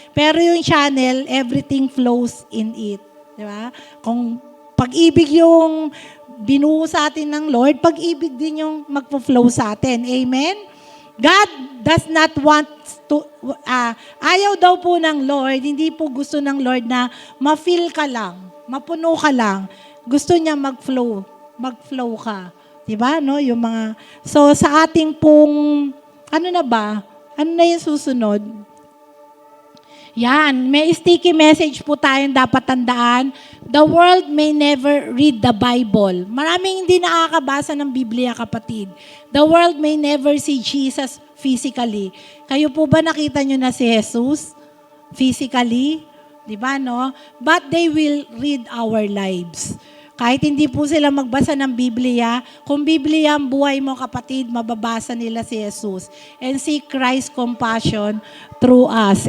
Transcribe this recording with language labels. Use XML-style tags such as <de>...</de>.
<tl>Pero yung</tl> <en>channel, everything flows in it.</en> <tl>Di ba? Kung pag-ibig yung binuo sa atin ng Lord, pag-ibig din yung magpo-flow sa atin. Amen?</tl> <en>God does not want to,</en> <tl>ayaw daw po ng Lord, hindi po gusto ng Lord na ma-fill ka lang, mapuno ka lang. Gusto niya mag-flow ka. Di ba? No? Yung mga, so sa ating pong, ano na ba? Ano na yung susunod? Yan, may sticky message po tayong dapat tandaan.</tl> <en>The world may never read the Bible.</en> <tl>Maraming hindi nakakabasa ng Biblia, kapatid.</tl> <en>The world may never see Jesus physically.</en> <tl>Kayo po ba nakita nyo na si Jesus physically? Di ba, no?</tl> <en>But they will read our lives.</en> <tl>Kahit hindi po sila magbasa ng Biblia, kung Biblia ang buhay mo, kapatid, mababasa nila si Jesus.</tl> <en>And see Christ's compassion through us.</en>